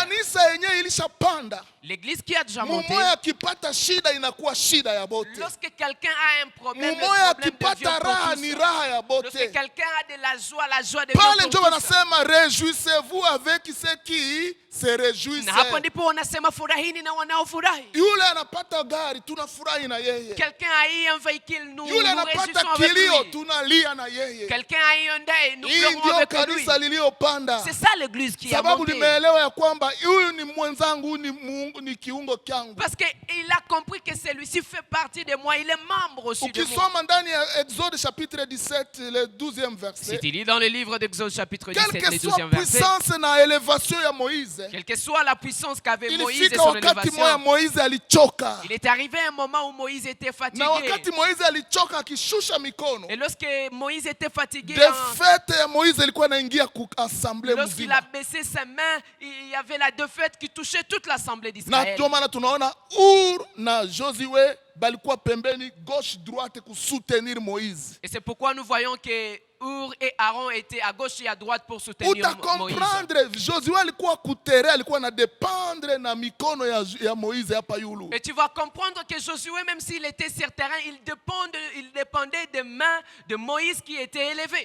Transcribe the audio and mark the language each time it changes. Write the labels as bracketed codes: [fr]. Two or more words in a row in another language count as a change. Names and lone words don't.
[sw] Kanisa yenyewe ilishapanda. [fr] L'église qui a déjà monté. [sw] Mumoya akipata shida inakuwa shida ya bote. [fr] Lorsque quelqu'un a un problème, [sw] mumoya akipata raha ni raha ya bote. [fr] Lorsque quelqu'un a de la joie devient pour tous. [sw] Pale ndio wanasema [fr] réjouissez-vous avec ceux qui se réjouissent. [sw] Na hapo ndipo wanasema furahini na wanaofurahi. Yule anapata gari tunafurahi na yeye. [fr] Quelqu'un a eu un véhicule, nous réjouissons avec lui. [sw] Tunalia na yeye. [fr] Quelqu'un a eu un deuil, nous pleurons avec lui. C'est ça l'église qui a monté. [sw] Sababu limeelewa ya kwamba huyu ni mwenzangu, ni kiungo changu. [fr] Parce que il a compris que celui-ci fait partie de moi, il est membre aussi de moi. [sw] Ukisoma ndani ya Exode [fr] chapitre 17 le 12e verset. Si tu lis dans le livre d'Exode chapitre 17 le 12e verset. [sw] Puissance na élévation ya Moïse. [fr] Quelle que soit la puissance qu'avait Moïse et son élévation. [sw] Moïse alichoka. [fr] Il est arrivé un moment où Moïse était fatigué. [sw] Na wakati Moïse alichoka akishusha mikono. [fr] Et lorsque Moïse était fatigué, [sw] Moïse alikuwa anaingia ku assemblée mzima. [fr] Lorsqu'il a baissé ses mains, il y avait la défaite qui touchait toute l'assemblée d'Israël. [sw] Na ndio maana tunaona Ur na Josué balikuwa pembeni [fr] gauche droite [sw] ku soutenir Moïse. [fr] Et c'est pourquoi nous voyons que Hur et Aaron étaient à gauche et à droite pour soutenir Moïse. Et tu vas comprendre que Josué, même s'il était sur terrain, il dépendait des mains de Moïse qui étaient élevées.